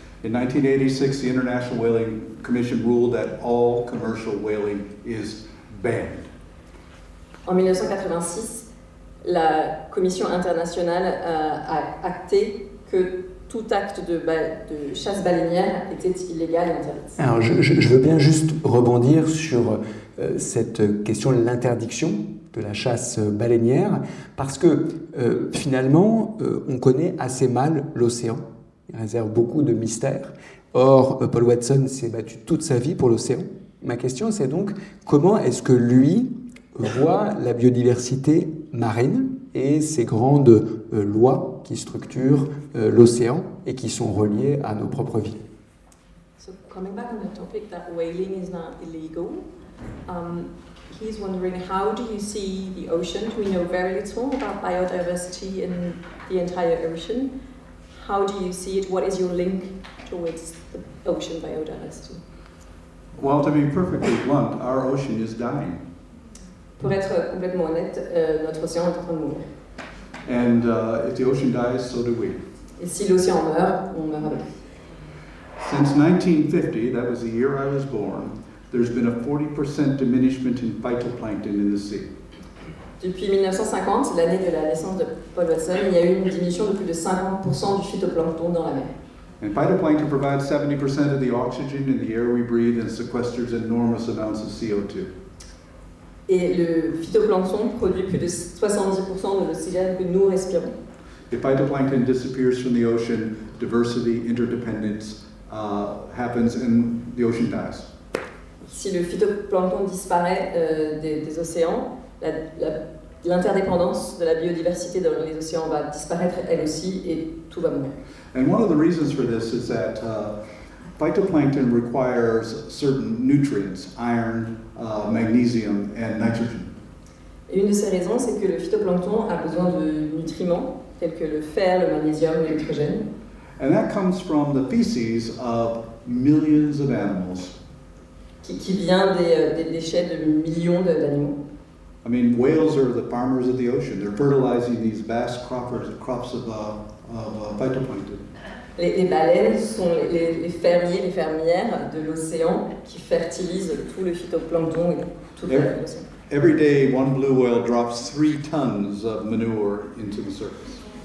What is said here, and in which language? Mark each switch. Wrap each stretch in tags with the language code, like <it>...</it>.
<en>In 1986, the International Whaling Commission ruled that all commercial whaling is banned.</en> <fr>En 1986, la Commission internationale a acté que tout acte de chasse baleinière était illégal et interdit. Alors, je veux bien juste rebondir sur cette question de l'interdiction de la chasse baleinière, parce que finalement, on connaît assez mal l'océan. Il réserve beaucoup de mystères. Or, Paul Watson s'est battu toute sa vie pour l'océan. Ma question, c'est donc comment est-ce que lui voit la biodiversité marine et ces grandes lois qui structurent l'océan et qui sont reliées à nos propres vies.</fr> <en>So coming back on the topic that whaling is not illegal, he's wondering, how do you see the ocean? We know very little about biodiversity in the entire ocean. How do you see it? What is your link towards the ocean biodiversity? Well, to be perfectly blunt, our ocean is dying.</en> <fr>Pour être complètement honnête, notre océan est en train de mourir.</fr> <en>And if the ocean dies, so do we.</en> <fr>Et si l'océan meurt, on meurt avec.</fr> <en>Since 1950, that was the year I was born, there's been a 40% diminishment in phytoplankton in the sea.</en> <fr>Depuis 1950, l'année de la naissance de Paul Watson, il y a eu une diminution de plus de 50% du phytoplancton dans la mer.</fr> <en>And phytoplankton provides 70% of the oxygen in the air we breathe and sequesters enormous amounts of CO2.</en> <fr>Et le phytoplancton produit plus de 70% de l'oxygène que nous respirons.</fr> <en>If phytoplankton disappears from the ocean, diversity, interdependence happens and the ocean dies.</en> <fr>Si le phytoplancton disparaît des océans, l'interdépendance de la biodiversité dans les océans va disparaître elle aussi et tout va mourir.</fr> <en>And one of the reasons for this is that phytoplankton requires certain nutrients, iron, magnesium, and nitrogen.</en> <fr>Et une de ces raisons, c'est que le phytoplancton a besoin de nutriments tels que le fer, le magnésium, le nitrogène.</fr> <en>And that comes from the feces of millions of animals.</en> <fr>Qui vient des déchets de millions d'animaux.</fr> <en>I mean, whales are the farmers of the ocean. They're fertilizing these vast crops of phytoplankton.</en> <fr>Les baleines sont les fermiers, les fermières de l'océan qui fertilisent tout le phytoplancton et toute l'océan.</fr> <en>Every day, one blue whale drops 3 tons of manure into the surface.</en>